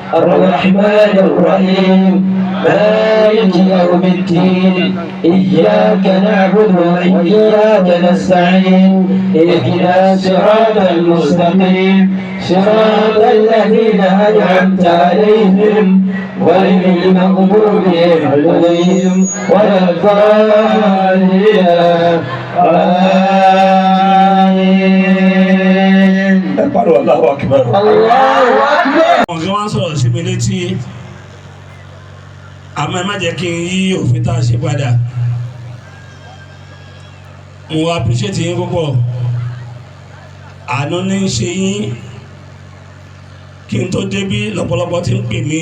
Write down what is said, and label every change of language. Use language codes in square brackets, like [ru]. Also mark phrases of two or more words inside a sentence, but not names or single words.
[ar] الرحمن الرحيم مالك يوم الدين إياك نعبد وإياك نستعين اهدنا صراط المستقيم صراط الذين أنعمت عليهم غير المغضوب عليهم ولا الضالين الله أكبر. الله أكبر. [yo] Ọ̀gá wa ń sọ̀rọ̀ sí mi létí àmọ́ ẹ má jẹ́ kí n yí òfin tá a ṣe padà. Mo appreciate yín púpọ̀. Àánú ní í ṣe yín kí n tó débí lọ́pọ̀lọpọ̀ tí ń pè mí.